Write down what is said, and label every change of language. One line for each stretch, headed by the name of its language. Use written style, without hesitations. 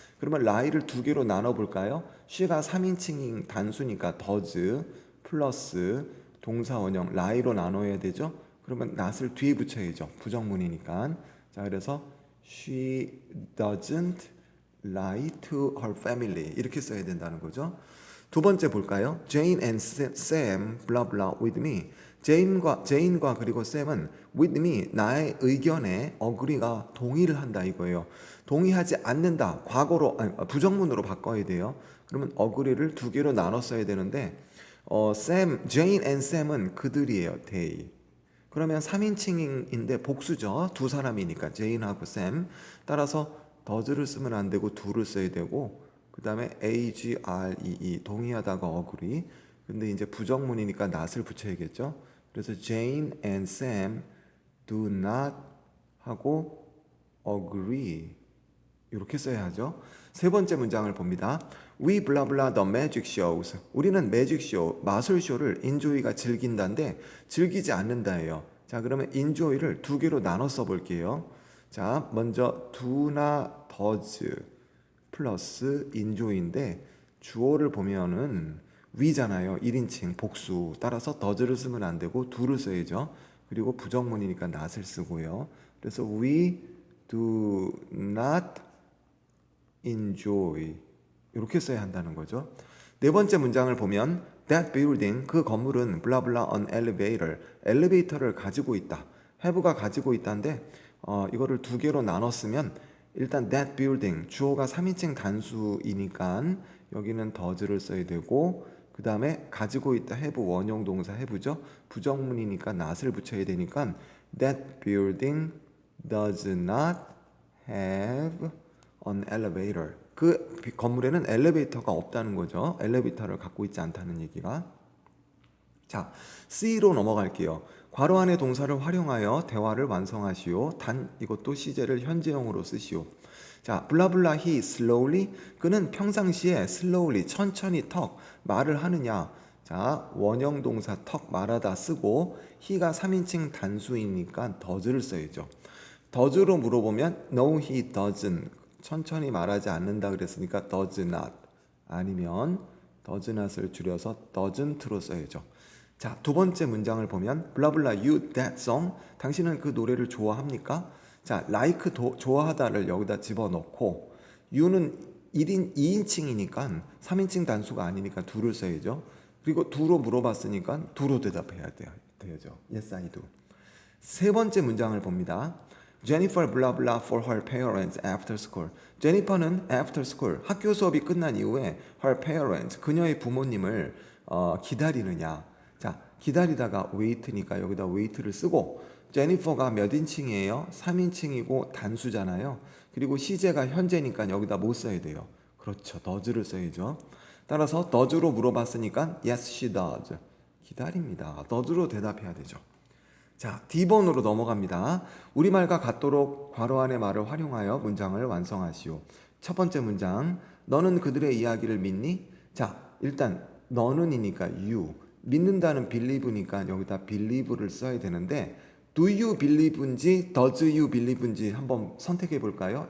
Korean: 그러면 lie를 두 개로 나눠 볼까요? she가 3인칭 단수니까 does 플러스 동사 원형 lie로 나눠야 되죠. 그러면 not을 뒤에 붙여야죠. 부정문이니까. 자, 그래서
English: she doesn't lie to her family
Korean: 이렇게 써야 된다는 거죠. 두 번째 볼까요?
English: Jane and Sam blah blah with me.
Korean: 제인과 그리고 샘은
English: with me
Korean: 나의 의견에 agree가 동의를 한다 이거예요. 동의하지 않는다 과거로 아니, 부정문으로 바꿔야 돼요. 그러면 agree를 두 개로 나눠 써야 되는데 Jane and Sam은 그들이에요.
English: they.
Korean: 그러면 3인칭인데 복수죠. 두 사람이니까 제인하고 샘. 따라서 does를 쓰면 안 되고 do를 써야 되고 그 다음에 agree 동의하다가 agree. 근데 이제 부정문이니까 not을 붙여야겠죠. 그래서
English: Jane and Sam do not
Korean: 하고 agree 이렇게 써야 하죠. 세 번째 문장을 봅니다.
English: We blah blah the magic shows.
Korean: 우리는 매직쇼, 마술쇼를 enjoy가 즐긴다인데 즐기지 않는다예요. 자, 그러면 enjoy를 두 개로 나눠 써볼게요. 자, 먼저 do나 does 플러스 enjoy인데 주어를 보면은 we잖아요. 1인칭 복수. 따라서 does를 쓰면 안 되고 do를 써야죠. 그리고 부정문이니까 not을 쓰고요. 그래서
English: we do not enjoy
Korean: 이렇게 써야 한다는 거죠. 네 번째 문장을 보면
English: that building
Korean: 그 건물은
English: blah blah an elevator
Korean: 엘리베이터를 가지고 있다. have가 가지고 있다인데 이거를 두 개로 나눴으면 일단
English: that building
Korean: 주어가 3인칭 단수이니까 여기는 does를 써야 되고 그 다음에 가지고 있다 have 원형 동사 have죠. 부정문이니까 not을 붙여야 되니까
English: that building does not have an elevator.
Korean: 그 건물에는 엘리베이터가 없다는 거죠. 엘리베이터를 갖고 있지 않다는 얘기가. 자, C로 넘어갈게요. 괄호 안에 동사를 활용하여 대화를 완성하시오. 단 이것도 시제를 현재형으로 쓰시오. 자, 블라블라
English: he slowly
Korean: 그는 평상시에 slowly 천천히 턱 말을 하느냐. 자, 원형 동사 턱 말하다 쓰고 he가 3인칭 단수이니까 does를 써야죠. does로 물어보면
English: no he doesn't
Korean: 천천히 말하지 않는다 그랬으니까 does not 아니면 does not을 줄여서 doesn't로 써야죠. 자, 두 번째 문장을 보면 블라블라
English: you that song
Korean: 당신은 그 노래를 좋아합니까? 자, like 좋아하다를 여기다 집어넣고 you는 1인 2인칭이니까 3인칭 단수가 아니니까 do를 써야죠. 그리고 do로 물어봤으니까 do로 대답해야 되죠.
English: Yes, I do.
Korean: 세 번째 문장을 봅니다.
English: Jennifer blah blah for her parents after school.
Korean: 제니퍼는
English: after school
Korean: 학교 수업이 끝난 이후에
English: her parents
Korean: 그녀의 부모님을 기다리느냐. 자, 기다리다가 wait니까 여기다 wait를 쓰고 제니퍼가 몇 인칭이에요? 3인칭이고 단수잖아요. 그리고 시제가 현재니까 여기다 뭐 써야 돼요? 그렇죠. does를 써야죠. 따라서 does로 물어봤으니까
English: yes she does.
Korean: 기다립니다. does로 대답해야 되죠. 자, D번으로 넘어갑니다. 우리말과 같도록 괄호 안의 말을 활용하여 문장을 완성하시오. 첫 번째 문장, 너는 그들의 이야기를 믿니? 자, 일단 너는이니까 you, 믿는다는 believe니까 여기다 believe를 써야 되는데
English: do you believe
Korean: 인지
English: does you believe
Korean: 인지 한번 선택해 볼까요?